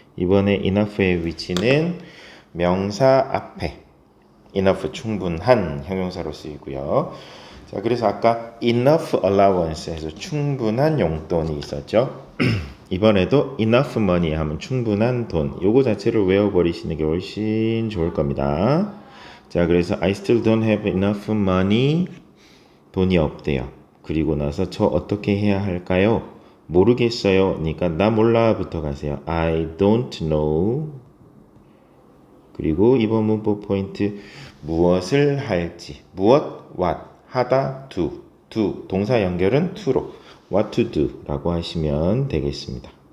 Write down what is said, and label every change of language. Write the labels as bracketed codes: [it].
[ko] 이번에 enough의 위치는 명사 앞에 enough 충분한 형용사로 쓰이고요. 자, 그래서 아까 [en] enough allowance [ko] 에서 충분한 용돈이 있었죠. 이번에도 [en] enough money [ko] 하면 충분한 돈. 요거 자체를 외워버리시는 게 훨씬 좋을 겁니다. [en] 자, 그래서 I still don't have enough money. [ko] 돈이 없대요. 그리고 나서 저 어떻게 해야 할까요? 모르겠어요. 그러니까 나 몰라부터 가세요. [en] I don't know. [ko] 그리고 이번 문법 포인트 무엇을 할지. 무엇, what, 하다, do. 동사 연결은 to로 [en] what to do [ko] 라고 하시면 되겠습니다.